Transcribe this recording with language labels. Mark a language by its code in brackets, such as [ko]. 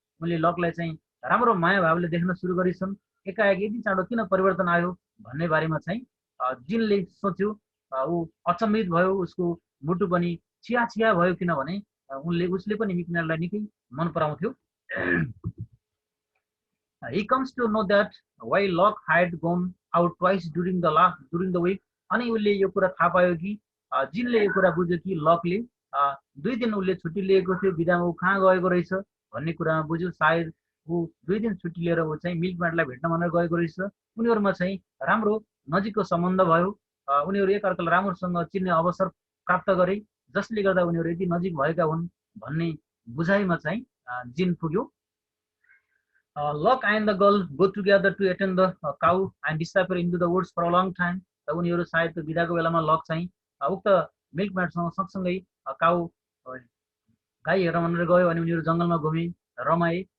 [ne] उनले लकलाई चाहिँ राम्रो माया भावले देख्न सुरु गरेछन्। एकाएक यति चाँडो किन परिवर्तन आयो भन्ने बारेमा चाहिँ जिनले सोच्यो। ऊ अचम्मित भयो, उसको मुटु पनि छिया छिया भयो, किनभने उसले पनि मिल्क मेडलाई निकै मन पराउँथ्यो। [en] He comes to know that why Locke had gone out twice during the week. [ne] अनि उसले यो कुरा थाहा पायो कि जिनले यो कुरा बुझ्यो कि लकले 2 दिन उसले छुट्टी लिएको थियो, बिदामा ऊ कहाँ गएको रहेछ भन्ने कुरामा बुझ्यो। सायद ऊ 2 दिन छुट्टी लिएर ऊ चाहिँ मिल्क मेडलाई भेट्न भनेर गएको रहेछ। उनीहरूमा चाहिँ राम्रो नजिकको सम्बन्ध भयो। उनीहरू एकअर्कालाई राम्रोसँग चिन्ने अवसर प्राप्त गरे, जसले गर्दा उनीहरू यति नजिक भएका हुन् भन्ने बुझाइमा चाहिँ जिन पुग्यो। [en] Locke and the girl go together to attend the cow and disappear into the woods for a long time. [ne] र उनीहरू सायद त्यो बिदाको बेलामा लक चाहिँ उक्त मिल्क मेडसँग सँगसँगै काउ गाई हेर्न भनेर गयो अनि उनीहरू जङ्गलमा घुमे, रमाए।